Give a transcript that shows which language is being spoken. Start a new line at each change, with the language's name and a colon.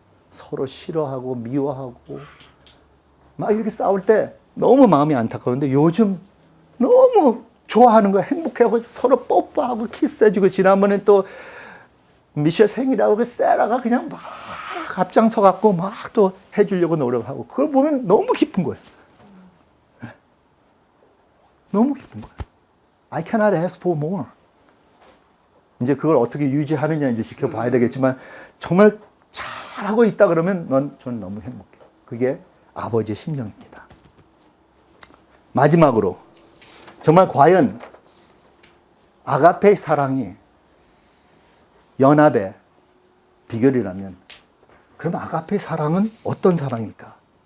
Korean: 서로 싫어하고 미워하고 막 이렇게 싸울 때 너무 마음이 안타까운데 요즘 너무 좋아하는 거야. 행복해하고 서로 뽀뽀하고 키스해주고 지난번에 또 미셸 생일이라고 그 세라가 그냥 막 앞장서 갖고 막 또 해주려고 노력하고 그걸 보면 너무 기쁜 거예요. 네. 너무 기쁜 거예요.
English: I cannot ask for more.
Korean: 이제 그걸 어떻게 유지하느냐 이제 지켜봐야 되겠지만 정말 잘하고 있다 그러면 저는 너무 행복해요. 그게 아버지의 심정입니다. 마지막으로 정말 과연 아가페의 사랑이 연합의 비결이라면 그럼 아가페의 사랑은 어떤 사랑일까?